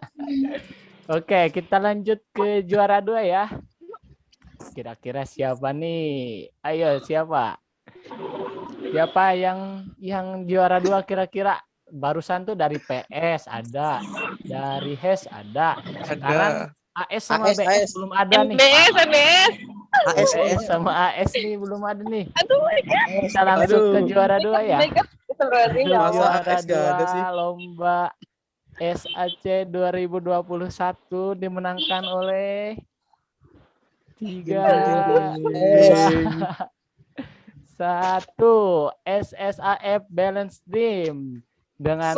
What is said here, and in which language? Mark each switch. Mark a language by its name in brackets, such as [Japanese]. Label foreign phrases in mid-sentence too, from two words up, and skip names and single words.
[Indonesian] Oke, kita lanjut ke juara 2 ya. Kira-kira siapa nih? Ayo siapa? Siapa yang juara 2 kira-kira? Barusan tuh dari PS ada, dari HES ada. Sekarang AS sama AS, BS AS. belum ada nih. MBS. AS sama AS nih belum ada nih. Aduh, [English] my God. [Indonesian] Kita langsung ke Aduh. juara 2 ya. [English] My God. [Arabic] أستغفر الله العظيم, ya [Indonesian] Masa Allah. Juara AS nggak ada sih? 2 lomba SAC 2021 dimenangkan oleh 3, 1 SSAF Balance Team dengan